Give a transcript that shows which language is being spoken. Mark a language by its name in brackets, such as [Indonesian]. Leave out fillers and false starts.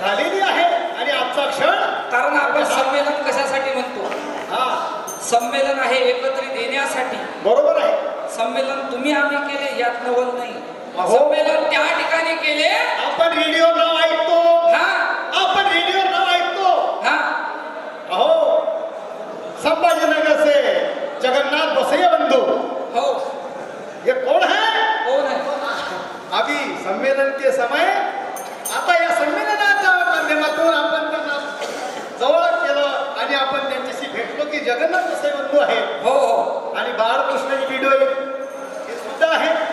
[Marathi] झालेली आहे. आणि आजचा क्षण कारण आपण संमेलन कशासाठी म्हणतो. हा संमेलन आहे एकत्रित येण्यासाठी. बरोबर आहे. संमेलन तुम्ही आम्ही केले यात नवल नाही. अहो. संमेलन त्या ठिकाणी केले. आपण रेडिओ नाव ऐकतो. हा आपण रेडिओ नाव ऐकतो. हा [Hindi] अहो संभाजीनगर से जगन्नाथ बसैया बंधु, [Marathi] हो [Hindi] ये कौन है? [Marathi] कोण आहे. [Hindi] अभी संमेलन के समय [Marathi] आता या संमेलनाच्या माध्यमातून आपण त्यांना जवळ केलं आणि आपण त्यांच्याशी भेटलो की जगन्नाथ बसैया बंधू आहे. हो हो आणि बाळकृष्णाची व्हिडिओ हे सुद्धा आहे.